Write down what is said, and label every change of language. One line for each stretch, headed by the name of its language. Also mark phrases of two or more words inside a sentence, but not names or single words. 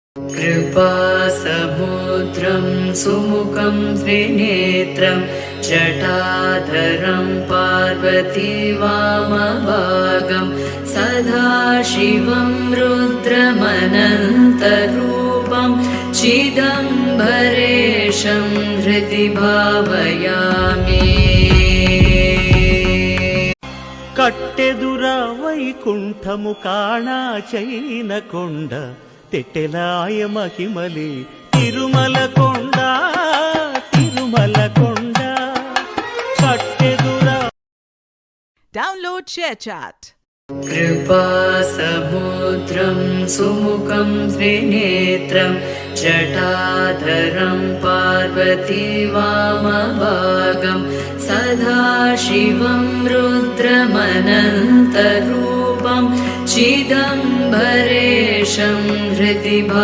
Sanskrit: कृपासमुद्रं सुमुखं त्रिनेत्रं जटाधरं पार्वती वामभागं सदाशिवं रुद्रमनन्तरूपं चिदम्बरेशं हृदि भावयामि।
Telugu: కట్టెదుర వైకుంఠము కాణాచైన కొండ తెట్టెలాయ మహిమలి తిరుమల కొండ తిరుమల కొండ కట్టెదుర.
English: Download ShareChat.
Sanskrit: कृपासमुद्रं सुमुखं त्रिनेत्रं जटाधरं पार्वती वामभागं सदाशिवं रुद्रमनन्तरूपं चिदम्बरेशं हृदि